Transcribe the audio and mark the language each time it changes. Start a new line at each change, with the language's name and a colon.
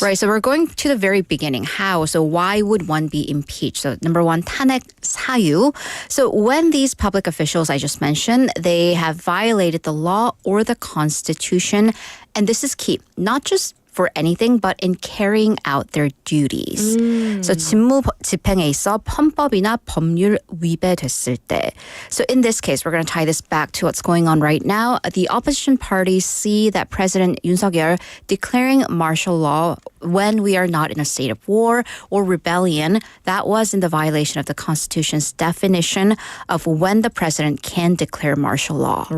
English: Right, so we're going to the very beginning. How? So why would one be impeached? So number one, 탄핵 사유. So when these public officials I just mentioned, they have violated the law or the constitution, and this is key, not just for anything, but in carrying out their duties.
Korean: So 직무 집행에 있어 헌법이나 법률 위배됐을 때.
English: So in this case, we're going to tie this back to what's going on right now. The opposition parties see that President Yoon Suk-yeol declaring martial law when we are not in a state of war or rebellion, that was in the violation of the Constitution's definition of when the president can declare martial law.